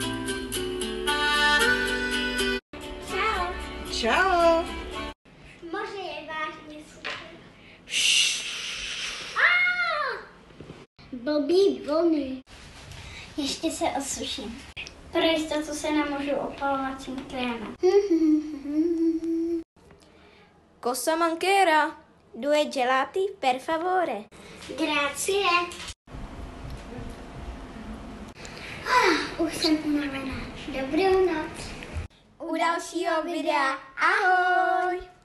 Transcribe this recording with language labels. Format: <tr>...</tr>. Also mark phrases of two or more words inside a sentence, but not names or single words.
<cs>Čau. Čau. Moře je vážně super. Blbý vlny. Ještě se osuším. Pro jistotu se namožu opalovacím krémem.</cs> <it>Cosa manchera? 2 gelati, per favore. Grazie.</it> <cs>Už jsem unavená. Dobrou noc. U dalšího videa. Ahoj!</cs>